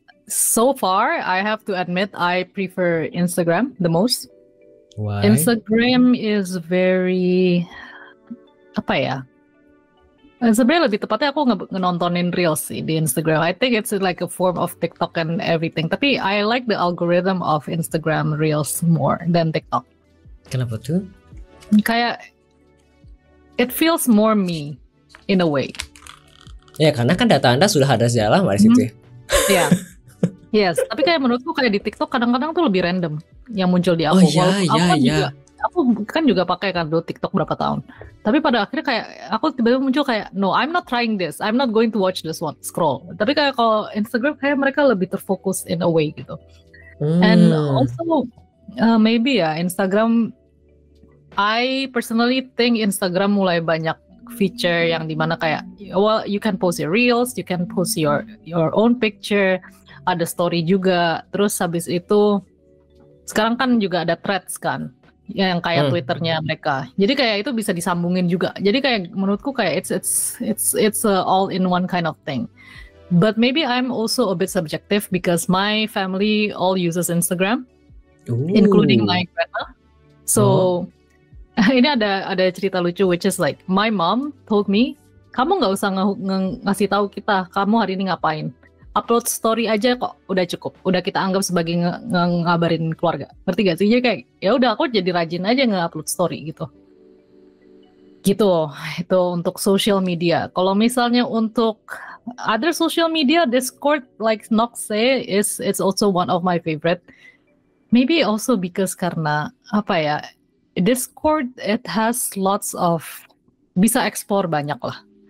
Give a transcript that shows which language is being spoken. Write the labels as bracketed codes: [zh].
[en] So far, I have to admit I prefer Instagram the most. Why? Instagram is very [id] apa ya? Sebenarnya lebih tepatnya aku nontonin reels sih di Instagram. [en] I think it's like a form of TikTok and everything. Tapi I like the algorithm of Instagram reels more than TikTok. [id] Kenapa tuh? [en] Kayak it feels more me in a way. [id] Ya karena kan data Anda sudah ada sejak lama di situ. Iya. Yes, tapi kayak menurutku kayak di TikTok kadang-kadang tuh lebih random yang muncul di aku. Aku kan juga pakai kan dulu TikTok berapa tahun. Tapi pada akhirnya kayak aku tiba-tiba muncul kayak [en] no, I'm not trying this. I'm not going to watch this one. [id] Scroll. Tapi kayak kalau Instagram kayak mereka lebih terfokus [en] in a way [id] gitu. [en] And also maybe ya Instagram, I personally think Instagram [id] mulai banyak feature yang dimana kayak [en] well you can post your reels, you can post your own picture, [id] ada story juga. Terus habis itu sekarang kan juga ada threads kan yang kayak Twitternya mereka. Jadi kayak itu bisa disambungin juga. Jadi kayak menurutku kayak [en] it's a all in one kind of thing. But maybe I'm also a bit subjective because my family all uses Instagram, including my grandma. [id] So ini ada cerita lucu [en] which is like my mom told me, [id] kamu nggak usah ngasih tahu kita kamu hari ini ngapain. Upload story aja kok udah cukup, udah kita anggap sebagai ngabarin keluarga, ngerti gak sih? Jadi kayak ya udah aku jadi rajin aja nge-upload story gitu itu untuk social media. Kalau misalnya untuk [en] other social media, Discord like Nox say it's also one of my favorite, maybe also because [id] karena apa ya, [en] Discord it has lots of [id] bisa explore banyak lah.